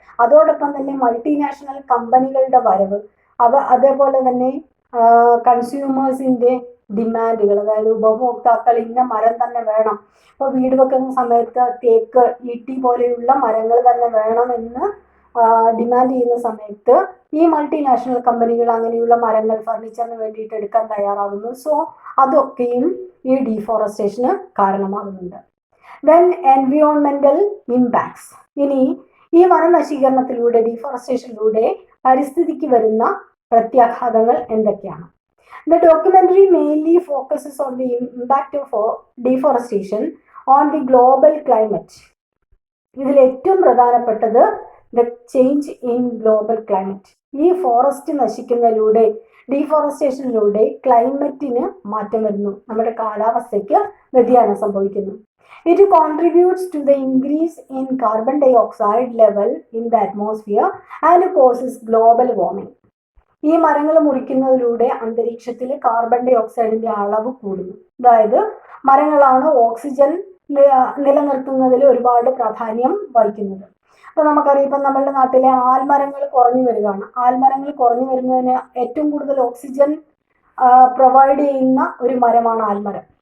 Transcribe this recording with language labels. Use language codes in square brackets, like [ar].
[ml] അതോടൊപ്പം തന്നെ മൾട്ടിനാഷണൽ കമ്പനികളുടെ വരവ്, അതേപോലെ തന്നെ കൺസ്യൂമേഴ്സിന്റെ ഡിമാൻഡുകൾ, അതായത് ഉപഭോക്താക്കൾ ഇന്ന മരം തന്നെ വേണം, ഇപ്പോൾ വീട് വെക്കുന്ന സമയത്ത് തേക്ക്, ഈട്ടി പോലെയുള്ള മരങ്ങൾ തന്നെ വേണമെന്ന് ഡിമാൻഡ് ചെയ്യുന്ന സമയത്ത് ഈ മൾട്ടിനാഷണൽ കമ്പനികൾ അങ്ങനെയുള്ള മരങ്ങൾ ഫർണിച്ചറിന് വേണ്ടിയിട്ട് എടുക്കാൻ തയ്യാറാകുന്നു. സോ അതൊക്കെയും ഈ ഡീഫോറസ്റ്റേഷന് കാരണമാകുന്നുണ്ട്. [en] Then എൻവിയോൺമെന്റൽ impacts. [ml] ഇനി ഈ വനനശീകരണത്തിലൂടെ, ഡീഫോറസ്റ്റേഷനിലൂടെ പരിസ്ഥിതിക്ക് വരുന്ന പ്രത്യാഘാതങ്ങൾ എന്തൊക്കെയാണ്? [en] The documentary mainly focuses on the impact of deforestation on the global climate. [ml] ഇതിൽ ഏറ്റവും പ്രധാനപ്പെട്ടത് [en] The change in global climate. [ml] ഈ ഫോറസ്റ്റ് നശിക്കുന്നതിലൂടെ, ഡീഫോറസ്റ്റേഷനിലൂടെ ക്ലൈമറ്റിന് മാറ്റം വരുന്നു, നമ്മുടെ കാലാവസ്ഥയ്ക്ക് വ്യതിയാനം സംഭവിക്കുന്നു. [en] It contributes to the increase in carbon dioxide level in the atmosphere and causes global warming. [ml] ഈ മരങ്ങൾ മുറിക്കുന്നതിലൂടെ അന്തരീക്ഷത്തിൽ കാർബൺ ഡൈ ഓക്സൈഡിന്റെ അളവ് കൂടുന്നു. അതായത് മരങ്ങളാണ് ഓക്സിജൻ നിലനിർത്തുന്നതിൽ ഒരുപാട് പ്രാധാന്യം വഹിക്കുന്നത്. അപ്പൊ നമുക്കറിയാം, ഇപ്പം നമ്മളുടെ നാട്ടിലെ ആൽമരങ്ങൾ കുറഞ്ഞു വരികയാണ്. ആൽമരങ്ങൾ കുറഞ്ഞു വരുന്നതിന് ഏറ്റവും കൂടുതൽ ഓക്സിജൻ പ്രൊവൈഡ് ചെയ്യുന്ന ഒരു മരമാണ് ആൽമരം.